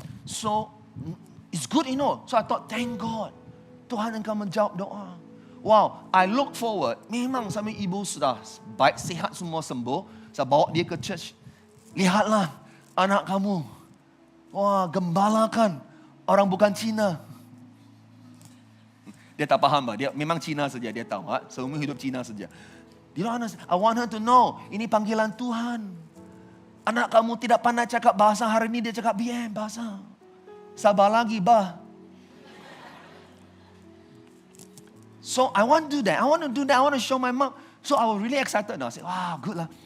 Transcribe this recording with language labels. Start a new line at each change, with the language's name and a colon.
English: So, it's good So I thought, thank God.
Malay: Tuhan engkau menjawab doa. Wow,
English: I look forward.
Malay: Memang sampai ibu sudah baik, sihat, semua sembuh. Saya bawa dia ke church. Lihatlah anak kamu. Wah, gembalakan. Orang bukan Cina. Dia tak faham, dia memang Cina saja. Dia tahu, seumur hidup Cina saja.
English: Dia I want her to know,
Malay: ini panggilan Tuhan. Anak kamu tidak pandai cakap bahasa, hari ini dia cakap BM bahasa. Sabar lagi, bah.
English: So I want to do that. I want to show my mom. So I was really excited now. I said, wow, good lah.